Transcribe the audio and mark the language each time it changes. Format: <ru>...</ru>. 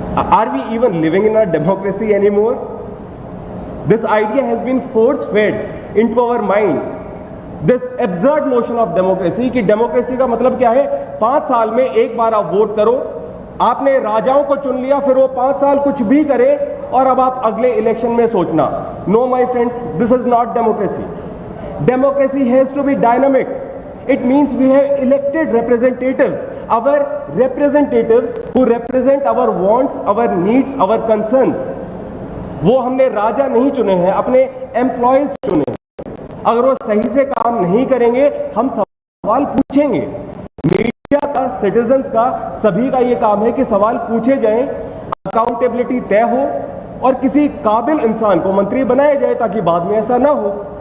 <en>Are we even living in a democracy any more? This idea has been force fed into our mind, this absurd notion of democracy,</en> <hi>कि democracy का मतलब क्या है? 5 साल में एक बार आप वोट करो, आपने राजाओं को चुन लिया, फिर वो 5 साल कुछ भी करे और अब आप अगले इलेक्शन में सोचना।</hi> <en>No my friends, this is not democracy. Democracy has to be dynamic. It means we have elected representatives, our representatives who represent our wants, our needs, our concerns.</en> <hi>वो हमने राजा नहीं चुने हैं, अपने एम्प्लॉयज चुने हैं। अगर वो सही से काम नहीं करेंगे, हम सवाल पूछेंगे। मीडिया का, सिटीजन्स का, सभी का ये काम है कि सवाल पूछे जाएं, अकाउंटेबिलिटी तय हो और किसी काबिल इंसान को मंत्री बनाया जाए ताकि बाद में ऐसा ना हो।</hi>